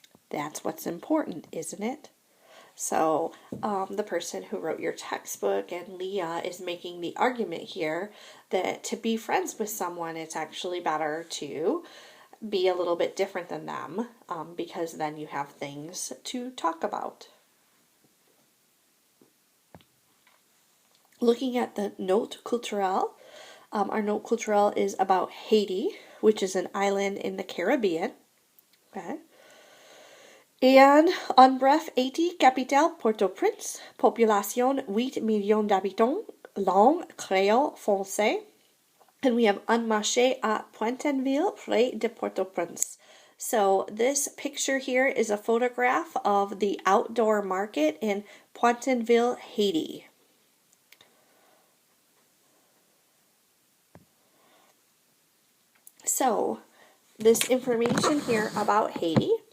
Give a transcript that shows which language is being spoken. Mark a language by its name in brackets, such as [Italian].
[English] That's what's important, isn't it? So the person who wrote your textbook and Leah is making the argument here that to be friends with someone, it's actually better to be a little bit different than them because then you have things to talk about. Looking at the note culturelle, our note culturelle is about Haiti, which is an island in the Caribbean. Okay. [French] And en bref, Haiti, capitale Port-au-Prince, population 8 millions d'habitants, langue créole français. [English] And we have [French] un marché à Pointenville, près de Port-au-Prince. [English] So this picture here is a photograph of the outdoor market in Pointenville, Haiti. So this information here about Haiti.